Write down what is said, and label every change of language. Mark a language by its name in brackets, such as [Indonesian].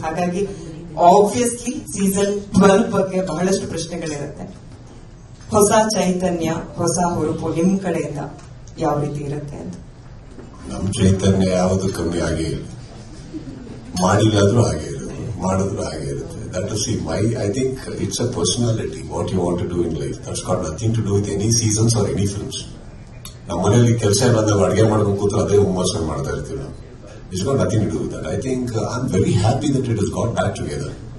[Kannada] ಹಾಗಾಗಿ obviously season 12 ಬಗ್ಗೆ ಬಹಳಷ್ಟು ಪ್ರಶ್ನೆಗಳಿರುತ್ತೆ. ಹೊಸ ಚೈತನ್ಯ, ಹೊಸ ಹುರುಪು ನಿಮ್ ಕಡೆಯಿಂದ ಯಾವ ರೀತಿ ಇರುತ್ತೆ ಅಂತ? ನಮ್ ಚೈತನ್ಯ ಯಾವುದು ಕಮ್ಮಿ ಆಗೇ ಇಲ್ಲ. ಮಾಡಿಲ್ಲಾದ್ರೂ ಹಾಗೆ ಇರುತ್ತೆ, ಮಾಡಿದ್ರು ಹಾಗೆ ಇರುತ್ತೆ. [English] That is I think it's a personality, what you want to do in life. That's got nothing to do with any seasons or any films. [Kannada] ನಮ್ಮ ಮನೆಯಲ್ಲಿ ಕೆಲಸ ಇಲ್ಲದಾಗ ಅಡುಗೆ ಮಾಡ್ಕೊಂಡು ಕೂತ್ರೆ ಅದೇ ಹುಮ್ಮಸ್ಸನ್ನು ಮಾಡ್ತಾ ಇರ್ತೀವಿ ನಾವು. [English] It's got nothing to do with that. I think I'm very happy that it has got back together.